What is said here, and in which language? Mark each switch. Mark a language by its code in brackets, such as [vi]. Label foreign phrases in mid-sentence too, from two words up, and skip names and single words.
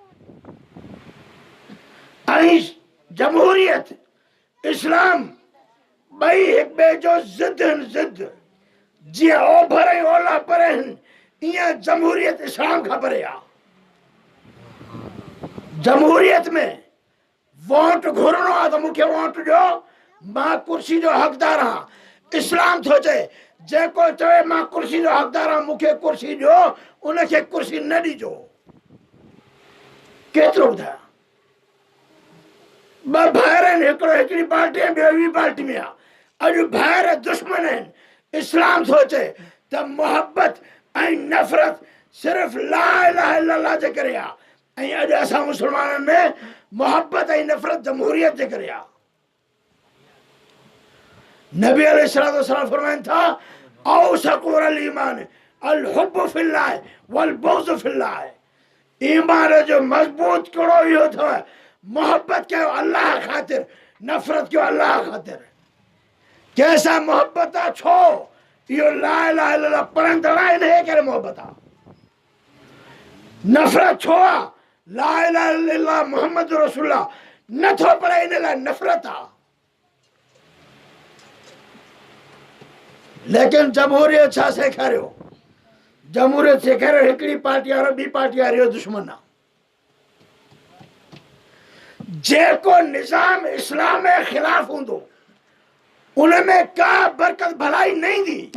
[sd] आहे ऐं जमहूरियत इस्लाम ॿई हिक ॿिए जो ज़िद आहिनि ज़िद जीअं ओभर ऐं ओलह परे आहिनि ईअं जमहूरियत इस्लाम खां परे आहे जमहूरियत में वोट घुरणो आहे त मूंखे वोट ॾियो मां कुर्सी जो हक़दार आहियां इस्लाम थो चए जेको चवे मां कुर्सी जो हक़दार आहियां मूंखे कुर्सी ॾियो उनखे कुर्सी न ॾिजो केतिरो ॿुधायां ॿ भाइर आहिनि हिकिड़ो हिकिड़ी पार्टी आहे ॿियो ॿी पार्टी में आहे अॼु भाइर दुश्मन आहिनि इस्लाम थो चए त मोहबत ऐं नफ़रत सिर्फ़ु [ar] لا إله إلا الله [sd] जे करे आहे अॼु असां मुसलमाननि में मोहब्बत ऐं नफ़रत जमहूरियत जे करे आहे। नबी अलैहिस्सलाम फरमाइनि था [ar] أوثق الإيمان الحب في الله والبغض في الله. [sd] ईमान जो मज़बूत कड़ो इहो अथव मोहब्बत कयो अल्लाह ख़ातिर, नफ़रत कयो अल्लाह ख़ातिर। कंहिंसां मोहब्बत आहे छो? इहो [ar] لا إله إلا الله [sd] पढ़ंदड़ आहे, इनजे करे मोहब्बत आहे। नफ़रत छो आहे? [ar] لا إله إلا الله محمد رسول الله [sd] नथो पढ़े, इन लाइ नफ़रत आहे। लेकिन जमहूरियत छा सेखारियो? जमहूरियत सेखारियो हिकिड़ी पार्टी वारो ॿी पार्टी वारे जो दुश्मन आहे। जेको निज़ाम इस्लाम जे ख़िलाफ़ हूंदो उनमें का बरकत भलाई न ईंदी।